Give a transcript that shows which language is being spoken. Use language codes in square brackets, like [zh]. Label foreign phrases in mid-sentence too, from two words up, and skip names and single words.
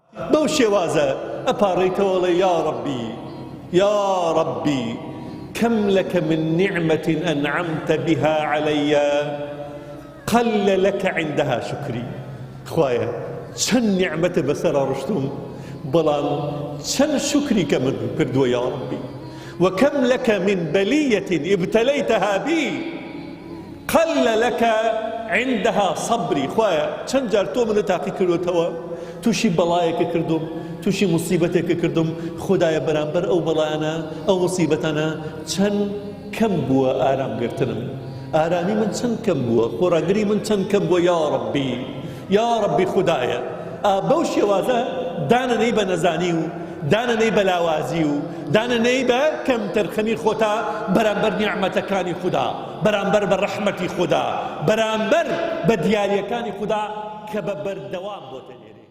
[ckb] بەو شێوازە ئەپارڕیتەوەڵێ [ar] یا ربی كم لك من نعمة أنعمت بها علي قل لك عندها شكري [ckb] خوايا چەند نعمەتە بەسەرا ڕشتوم بەڵام چەند شکری کە من [ar] کردووە یا ربی وكم لك من بلية ابتليتها بي قل لك عندها صبري [ckb] خوايا چەند جار تۆ منە تاقی کردوتەوە تووشی بەڵایەکە کردوم تووشی موسیبەتێکە کردوم خودایە بەرامبەر ئەو بەڵایانە ئەو موسیبەتانە چەند کەم بووە ئارامگرتنم ئارامی من چەند کەم بووە خۆڕاگری من چەند کەم بووە [ar] یا ربی [ckb] خودایە بەو شێوازە دانەنەی بە نەزانی و دانەنەی بە لاوازی و دانەنەی بە کەم تەرخەمی خۆتا بەرامبەر نیعمەتەکانی خوددا بەرامبەر بە ڕەحمەتی خوددا بەرامبەر بە دیاریەکانی خوددا کە بە بەردەوام بۆتە